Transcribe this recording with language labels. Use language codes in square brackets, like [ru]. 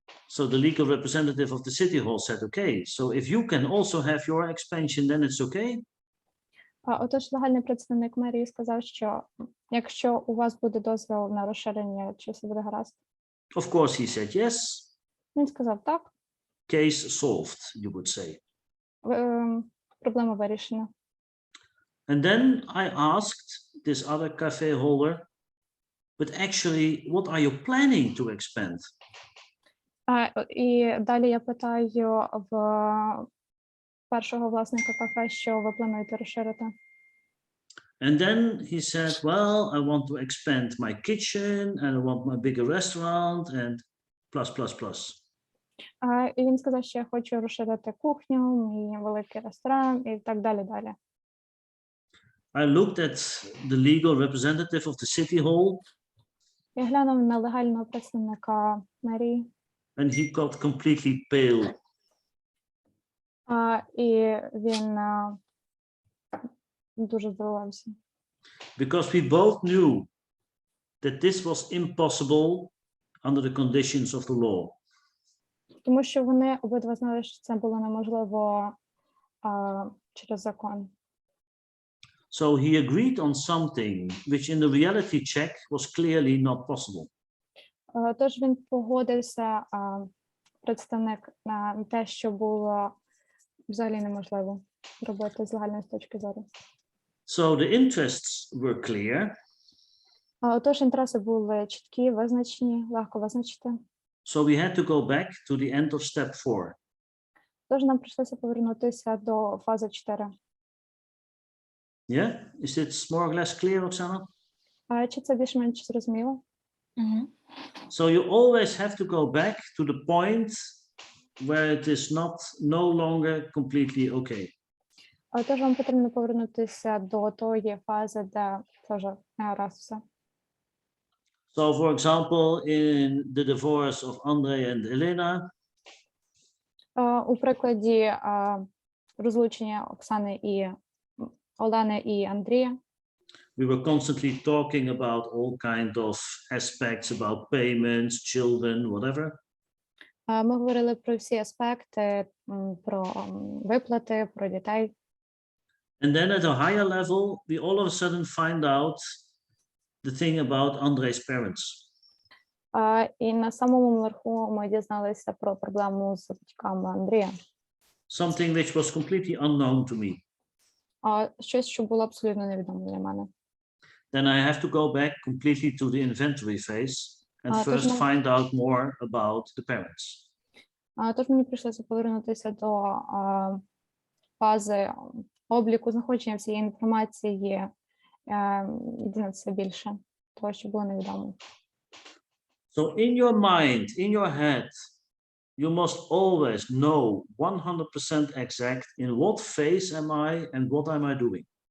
[en] So the legal representative of the city hall said, okay, so if you can also have your expansion, then it's okay. [uk] Отож, загальний представник мерії сказав, що якщо у вас буде дозвіл на розширення, чи все буде гаразд? [en] Of course, he said yes. [uk] Він сказав так. [en] Case solved, you would say. [uk] Проблема вирішена. [en] And then I asked this other cafe holder, but actually, what are you planning to expand? [uk] І далі я питаю в першого власника кафе, що ви плануєте розширити. [en] And then he said, well, I want to expand my kitchen and I want my bigger restaurant and plus, plus, plus. [uk] І він сказав, що я хочу розширити кухню, мій великий ресторан і так далі, далі. [en] I looked at the legal representative of the city hall. [uk] Я глянув на легального представника мерії. [en] And he got completely pale. [uk] І він дуже здивувався. [en] Because we both knew that this was impossible under the conditions of the law. [uk] Тому що вони обидва знали, що це було неможливо через закон. [en] So he agreed on something which in the reality check was clearly not possible. [uk] Тож він погодився, представник, на те, що було взагалі неможливо робити з загальної точки зору. [en] So the interests were clear. [uk] Тож інтереси були чіткі, визначені, легко визначити. [en] So we had to go back to the end of step 4. [uk] Тож нам прийшлося повернутися до фази 4. [en] Yeah, is it more or less clear, Oksana? [uk] Чи це більш-менш зрозуміло? [en] So you always have to go back to the point where it is no longer completely okay. [uk] Тож вам потрібно повернутися до тої фази, де теж не раз все. [en] So, for example, in the divorce of Andrei and Elena, [uk] У прикладі розлучення Оксани і Олени і Андрія [en] we were constantly talking about all kind of aspects about payments, children, whatever. [uk] ми говорили про всі аспекти, про виплати, про дітей. [en] And then at a higher level, we all of a sudden find out the thing about Andrei's parents. [uk] І на самому верху ми дізналися про проблему з батьками Андрія. [en] Something which was completely unknown to me. [uk] Щось, що було абсолютно невідомо для мене. [en] Then I have to go back completely to the inventory phase and first find out more about the parents. [uk] Тож мені прийшлося повернутися до фази обліку, знаходження всієї інформації, і дізнатися більше того, що було невідомо. [en] So in your mind, in your head, you must always know 100% exact in what phase am I and what am I doing.